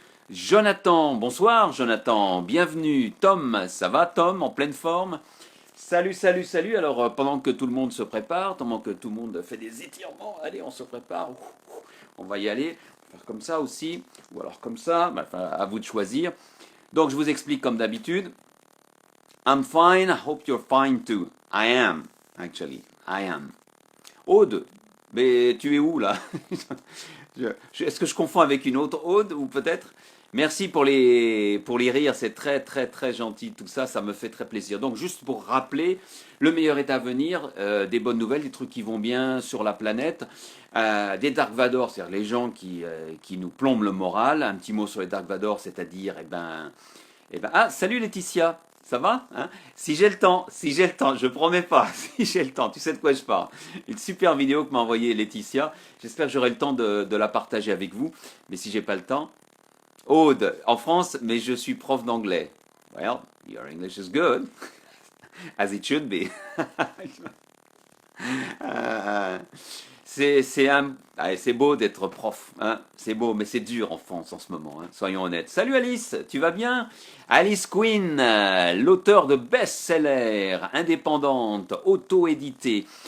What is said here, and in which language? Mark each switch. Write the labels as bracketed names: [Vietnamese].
[French] Jonathan, bonsoir Jonathan, bienvenue. Tom, ça va Tom, en pleine forme? Salut, salut, salut. Alors, pendant que tout le monde se prépare, pendant que tout le monde fait des étirements, allez, on se prépare. On va y aller. On va faire comme ça aussi, ou alors comme ça, enfin, à vous de choisir. Donc, je vous explique comme d'habitude. [English] I'm fine, I hope you're fine too. I am, actually. I am. Aude, [French] mais tu es où là? Est-ce que je confonds avec une autre Aude ou peut-être? Merci pour les rires, c'est très très très gentil tout ça, ça me fait très plaisir. Donc juste pour rappeler, le meilleur est à venir, des bonnes nouvelles, des trucs qui vont bien sur la planète, des Dark Vador, c'est-à-dire les gens qui nous plombent le moral. Un petit mot sur les Dark Vador, c'est-à-dire, ah, salut Laetitia, ça va hein? Si j'ai le temps, je promets pas, si j'ai le temps, tu sais de quoi je parle. Une super vidéo que m'a envoyée Laetitia, j'espère que j'aurai le temps de la partager avec vous, mais si j'ai pas le temps, Aude, en France, mais je suis prof d'anglais. [English] Well, your English is good, as it should be. [French] Euh, c'est beau d'être prof, hein. C'est beau, mais c'est dur en France en ce moment, hein. Soyons honnêtes. Salut Alice, tu vas bien? Alice Quinn, l'auteur de best-seller, indépendante, auto-éditée.